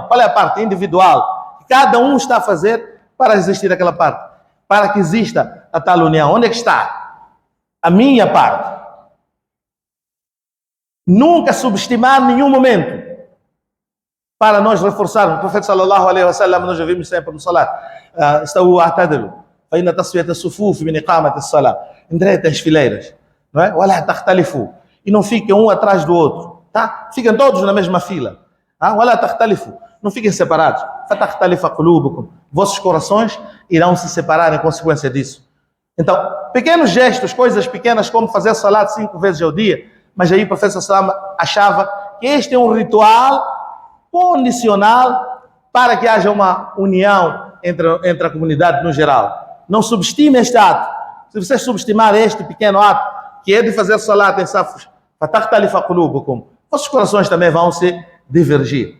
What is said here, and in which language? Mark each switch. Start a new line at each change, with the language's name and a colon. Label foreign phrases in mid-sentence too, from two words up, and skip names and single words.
Portuguese: Qual é a parte individual que cada um está a fazer para existir aquela parte? Para que exista a tal união? Onde é que está a minha parte? Nunca subestimar nenhum momento para nós reforçarmos. O profeta
Arabic: صلى الله عليه وسلم,
Portuguese: nós já vimos sempre no salat, estão
Arabic: اعتدلوا فإن تسوية الصفوف من إقامة الصلاة.
Portuguese: Endireitem as fileiras, não é?
Arabic: ولا تختلفوا,
Portuguese: e não fiquem um atrás do outro, tá? Fiquem todos na mesma fila.
Arabic: ولا تختلفوا,
Portuguese: não fiquem separados.
Arabic: فتختلف قلوبكم,
Portuguese: vossos corações irão se separar em consequência disso. Então, pequenos gestos, coisas pequenas como fazer salat 5 vezes ao dia, mas aí o profeta
Arabic: صلى الله عليه وسلم
Portuguese: achava que este é um ritual condicional para que haja uma união entre a comunidade no geral. Não subestime este ato. Se você subestimar este pequeno ato, que é de fazer salat em safos, vossos corações também vão se divergir.